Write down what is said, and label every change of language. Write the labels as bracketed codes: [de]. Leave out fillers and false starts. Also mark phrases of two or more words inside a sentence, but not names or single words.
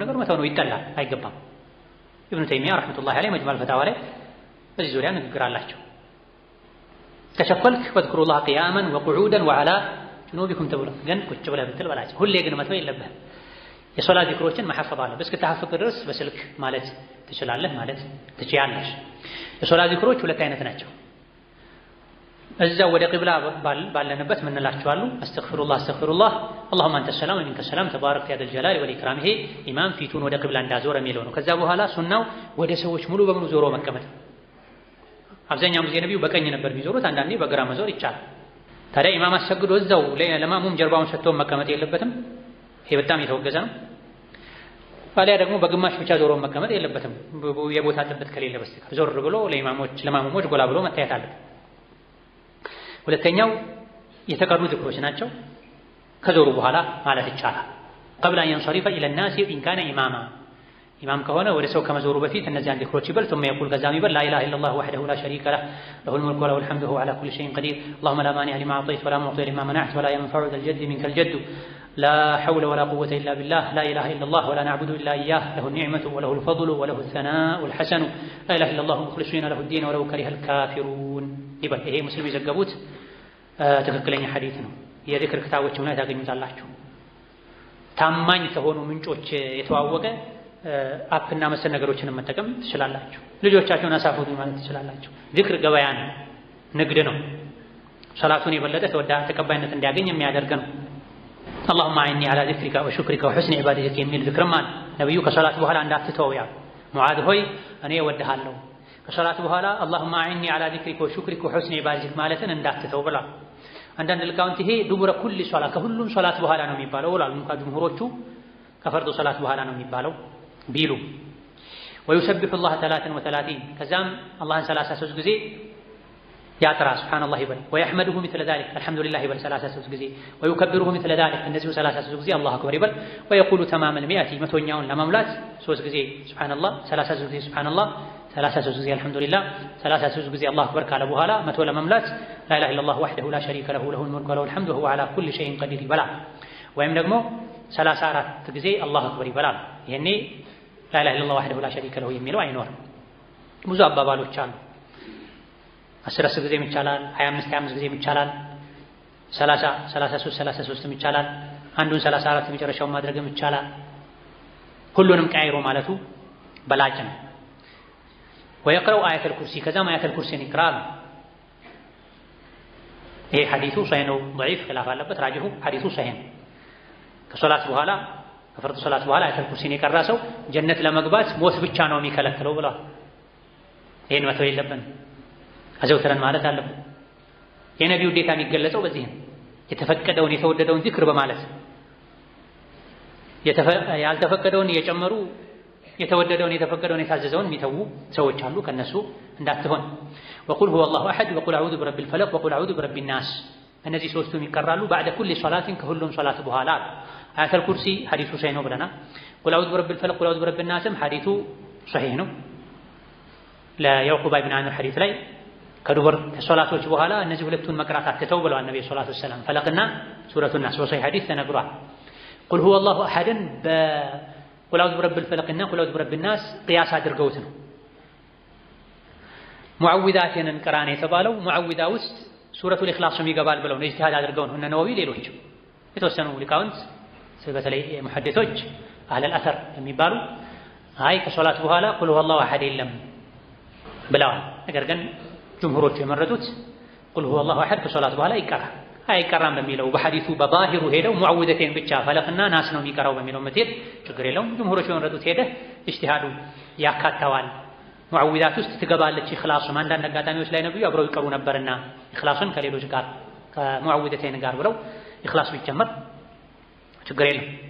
[am] ነገር መተው ነው፣ ይጠላል፣ አይገባም። ኢብኑ ተይሚያ [ar] رحمة الله عليه [am] መጅሙዕ ፈታዋ ላይ በዚህ ዙሪያ ንግግር አላቸው። ከቸኮልክ [ar] واذكروا الله قياما وقعودا وعلى جنوبكم [am] ተብሎ ግን ቁጭ ብለህ ብትል በላቸው። ሁሌ ግን መተው የለብህም። የሶላት ዚክሮችን መሐፈዝ አለ። እስክትሐፍዝ ድረስ በስልክ ማለት ትችላለህ፣ ማለት ትችያለሽ። የሶላት ዚክሮች 2 አይነት ናቸው። እዛው ወደ ቂብላ ባለንበት ምን እንላቸው አሉ? [ar] أستغفر الله أستغفر الله اللهم انت السلام ومنك السلام تبارك يا ذا الجلال والاكرام። [am] ይሄ ኢማም ፊቱን ወደ ቂብላ እንዳዞረ የሚለው ነው። ከዛ በኋላ ሱናው ወደ ሰዎች ሙሉ በሙሉ ዞሮ መቀመጥ። አብዛኛው ጊዜ ነብዩ በቀኝ ነበር የሚዞሩት፣ አንዳንዴ በግራ መዞር ይቻላል። ታዲያ ኢማም አሰግዶ እዛው ለማሙም ጀርባውን ሰጥቶ መቀመጥ የለበትም። ይሄ በጣም የተወገዘ ነው። ታዲያ ደግሞ በግማሽ ብቻ ዞሮ መቀመጥ የለበትም፣ የቦታ ጥበት ከሌለ በስተቀር ዞር ብሎ ለማሙሞች ጎላ ብሎ መታየት አለበት። ሁለተኛው የተቀሩ ዚክሮች ናቸው። ከዞሩ በኋላ ማለት ይቻላል። [ar] قبل أن ينصرف إلى الناس إن كان إماما [am] ኢማም ከሆነ ወደ ሰው ከመዞሩ በፊት እነዚያን ዚክሮች ይበል። [ar] ثم يقول [am] ከዛም ይበል [ar] لا إله إلا الله وحده لا شريك له له الملك وله الحمد وهو على كل شيء قدير اللهم لا مانع لما أعطيت ولا معطي لما منعت ولا ينفع ذا الجد منك الجد لا حول ولا قوة إلا بالله لا إله إلا الله ولا نعبد إلا إياه له النعمة وله الفضل وله الثناء الحسن لا إله إلا الله مخلصين له الدين ولو كره الكافرون يبقى [am] ይሄ ሙስሊም የዘገቡት ትክክለኛ ሐዲስ ነው። የዚክር ክታቦችም ላይ ታገኙታላችሁ። ታማኝ ከሆኑ ምንጮች የተዋወቀ አፕና መሰል ነገሮችን መጠቀም ትችላላችሁ። ልጆቻችሁን አሳፉት ማለት ትችላላችሁ። ዚክር ገበያ ነው፣ ንግድ ነው። ሶላቱን የበለጠ ተቀባይነት እንዲያገኝ የሚያደርግ ነው። [ar] اللهم أعني على ذكرك وشكرك وحسن عبادتك [am] የሚል ዚክርም አለ። ነብዩ ከሶላት በኋላ እንዳትተው ያ ሙዓዝ ሆይ እኔ እወድሃለሁ ከሶላት በኋላ [ar] اللهم أعني على ذكرك وشكرك وحسن عبادتك [am] ማለትን እንዳትተው ብላ አንዳንድ ልቃውንት ይሄ ዱቡረ [ar] كل صلاة [am] ከሁሉም ሶላት በኋላ ነው የሚባለው ብሏል። እንኳን ጅምሁሮቹ ከፈርዱ ሶላት በኋላ ነው የሚባለው ቢሉ [ar] ويسبح الله [am] 33 ከዛም አላህን 33 ጊዜ ያጥራ ሱብሃንአላህ ይበል [ar] ويحمده مثل ذلك الحمد لله [am] ይበል 33 ጊዜ [ar] ويكبره مثل ذلك [am] እንደዚሁ 33 ጊዜ [ar] الله أكبر [am] ይበል [ar] ويقول تمام المئة [am] መቶኛውን ለመሙላት 3 ጊዜ ሱብሃንአላህ 33 ጊዜ ሱብሃንአላህ 33 ጊዜ አልሐምዱሊላህ 33 ጊዜ [ar] الله أكبر [am] ካለ በኋላ መቶ ለመሙላት [ar] لا اله الا الله وحده لا شريك له له الملك وله الحمد وهو على كل شيء قدير [am] ይበላል። ወይም ደግሞ 34 ጊዜ [ar] الله أكبر [am] ይበላል። ይሄኔ [ar] لا اله الا الله وحده لا شريك له [am] የሚለው አይኖርም። ብዙ አባባሎች አሉ። 10 ጊዜም ይቻላል፣ 25 ጊዜም ይቻላል፣ 30 33 33 ይቻላል፣ አንዱን 34 መጨረሻውን ማድረግም ይቻላል። ሁሉንም ቀይሮ ማለቱ በላጭ ነው። [ar] ويقرأ آية الكرسي كذا ما آية الكرسي نقرأ [am] ይሄ ሐዲሱ ሰሂህ ነው [ar] ضعيف خلاف [am] አለበት ራጅሁ ሐዲሱ ሰሂህ ነው። ከሶላት በኋላ ከፈርድ ሶላት በኋላ አያተል ኩርሲን የቀራ ሰው ጀነት ለመግባት ሞት ብቻ ነው የሚከለክለው ብሏል። ይሄን መተው የለብንም አዘውትረን ማለት አለብን። የነቢዩ ውዴታ የሚገለጸው በዚህ ነው። የተፈቀደውን የተወደደውን ዚክር በማለት ያልተፈቀደውን እየጨመሩ የተወደደውን የተፈቀደውን የታዘዘውን የሚተዉ ሰዎች አሉ። ከነሱ እንዳትሆን [ar] وقل هو الله احد وقل اعوذ برب الفلق وقل اعوذ برب [am] الناس እነዚህ ሶስቱም ይቀራሉ [ar] بعد كل صلاه [am] ከሁሉም ሶላት በኋላ አያተል ኩርሲ ሐዲሱ ሰሂህ ነው ብለናል። [ar] قل اعوذ برب الفلق قل اعوذ برب الناس [am] ሐዲሱ ሰሂህ ነው። ለያዕቁብ ኢብኑ አሚር ሐዲስ ላይ ከዱብር ከሶላቶች በኋላ እነዚህ ሁለቱን መቅራት አትተው ብለዋል ነብዩ [ar] صلى الله عليه وسلم። [am] ፈለቅና ሱረቱን ናስ በሰሂህ ሐዲስ ተነግሯል። [ar] قل هو الله احد قل اعوذ برب الفلق [am] እና [ar] قل اعوذ برب الناس [am] ቅያስ አድርገውት ነው። ሙዓዊዛትን እንቀራን የተባለው ሙዓዊዛ ውስጥ ሱረቱል ኢኽላስም ይገባል ብለው ነው ኢጅቲሃድ አድርገው ነው እነ ነወዊ ሌሎች የተወሰኑ ሊቃውንት በተለይ ሙሐዲሶች አህለል አተር የሚባሉ አይ ከሶላት በኋላ [ar] قل هو الله أحد [am] የለም ብለዋል። ነገር ግን ጅምሁሮቹ የመረጡት [ar] قل هو الله أحد [am] ከሶላት በኋላ ይቀራል። አይቀራም በሚለው በሐዲሱ በባሂሩ ሄደው ሙዓዊዘቴን ብቻ ፈለቅና ናስ ነው የሚቀራው በሚለው መትሄድ ችግር የለውም። ጅምሁሮቹ የመረጡት ሄደ ኢጅቲሃዱ ያካተዋል። ሙዓዊዛት ውስጥ ትገባለች ኢኽላስም አንዳንድ አጋጣሚዎች ላይ ነብዩ አብረው ይቀሩ ነበርና ኢኽላስን ከሌሎች ጋር ከሙዓዊዘቴን ጋር ብለው ኢኽላስ ቢጨመር ችግር የለም።